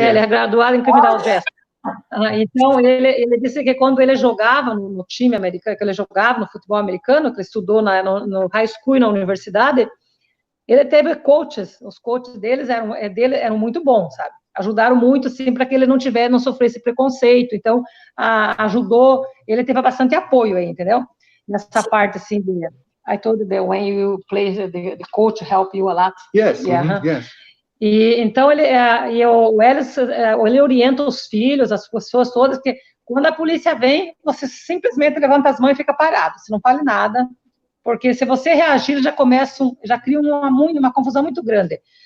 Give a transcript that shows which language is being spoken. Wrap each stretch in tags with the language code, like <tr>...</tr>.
<pt>Ele é graduado em Criminal Justice. Então, ele disse que quando ele jogava no time americano, que ele jogava no futebol americano, que ele estudou no high school e na universidade, ele teve coaches, os coaches deles eram muito bons, sabe? Ajudaram muito, assim, para que ele não sofresse preconceito. Então, ajudou, ele teve bastante apoio aí, entendeu? Nessa parte, assim,</pt> <en>I told you that when you play, the coach help you a lot. Yes, yes.</en> <pt>E então, o Ellis, ele orienta os filhos, as pessoas todas, que quando a polícia vem, você simplesmente levanta as mãos e fica parado, você não fale nada, porque se você reagir, já cria uma confusão muito grande.</pt>